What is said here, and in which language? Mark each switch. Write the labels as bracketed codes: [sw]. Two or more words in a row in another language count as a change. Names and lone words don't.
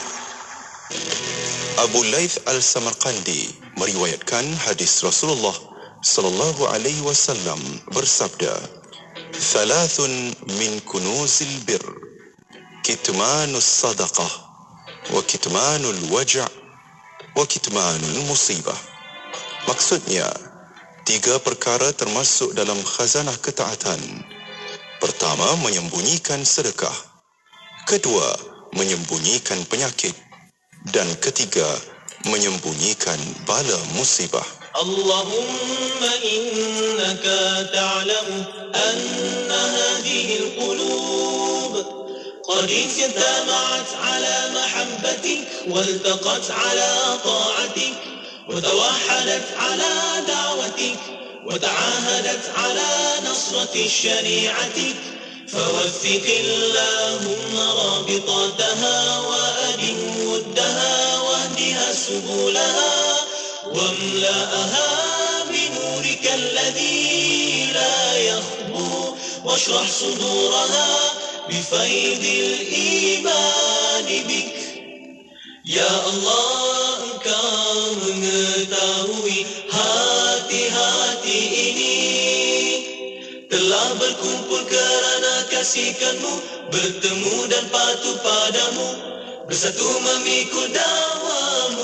[ar] Abu Laith Al-Samarqandi [id] meriwayatkan hadis [ar] Rasulullah صلى الله عليه وسلم bersabda, "ثلاث من كنوز البر كتمان الصدقة وكتمان الوجع وكتمان المصيبة." [id] Maksudnya, 3 perkara termasuk dalam khazanah ketaatan. Pertama, menyembunyikan sedekah. Kedua, menyembunyikan penyakit. Dan ketiga, menyembunyikan bala musibah. [ar] اللهم إنك تعلم أن هذه القلوب قد اجتمعت على محبتك والتقت على طاعتك وتوحدت على دعوتك وتعاهدت على نصرة شريعتك فوثق اللهم رابطتها وأدم ودها واهدها سبلها واملأها بنورك الذي لا يخبو واشرح صدورها بفيض الإيمان بك يا الله [ms] engkau mengetahui hati-hati ini telah berkumpul kerana kasihkan-Mu, bertemu dan patuh padamu, bersatu memikul dakwa-Mu.